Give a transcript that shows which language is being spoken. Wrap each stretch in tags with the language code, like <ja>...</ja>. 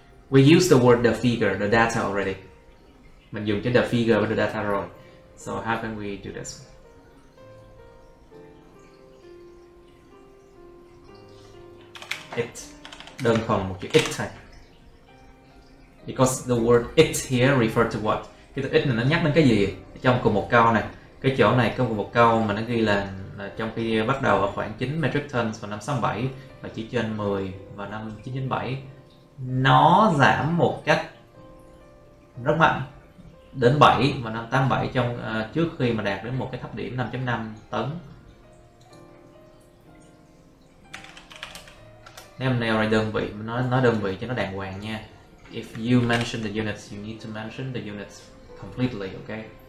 <en>We use the word the figure, the data already.</en> <vi>Mình dùng cái the figure và the data rồi.</vi> <en>So how can we do this?</en> <vi>It. Đơn thuần một chữ it thôi.</vi> <en>Because the word it here refer to what?</en> <vi>Cái từ it này nó nhắc đến cái gì? Trong cùng một câu này. Cái chỗ này có một câu mà nó ghi là trong khi bắt đầu ở khoảng 9 metric tons vào năm 67 và chỉ trên 10 vào năm 1997, nó giảm một cách rất mạnh đến 7 vào năm 87 trước khi mà đạt đến một cái thấp điểm 5.5 tấn. Nếu em nêu ra đơn vị, nói đơn vị cho nó đàng hoàng nha.</vi> <en>If you mention the units, you need to mention the units completely, okay?</en>